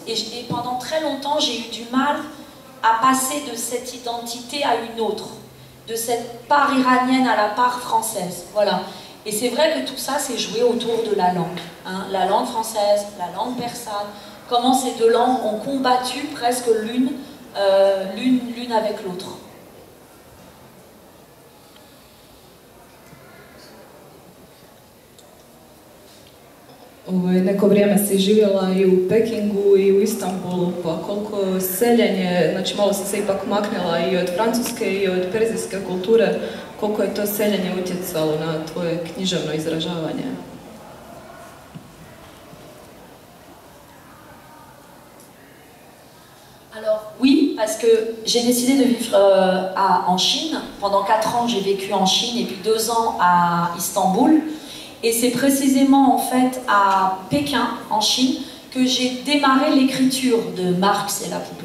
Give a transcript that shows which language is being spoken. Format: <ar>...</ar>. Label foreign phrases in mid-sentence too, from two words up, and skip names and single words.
<fr>Et pendant très longtemps, j'ai eu du mal à passer de cette identité à une autre, de cette part iranienne à la part française. Voilà. Et c'est vrai que tout ça s'est joué autour de la langue. Hein. La langue française, la langue persane, comment ces deux langues ont combattu presque l'une avec l'autre.</fr> <hr>Neko vrijeme si živjela i u Pekingu i u Istanbulu, pa koliko seljenje, znači malo sam se ipak maknila i od francuske i od perzijske kulture, koliko je to seljenje utjecalo na tvoje književno izražavanje?</hr> <fr>Alors oui, parce que j'ai décidé de vivre en Chine. Pendant 4 ans, j'ai vécu en Chine et puis 2 ans à Istanbul. Et c'est précisément en fait à Pékin, en Chine, que j'ai démarré l'écriture de Marx et la poupée.</fr>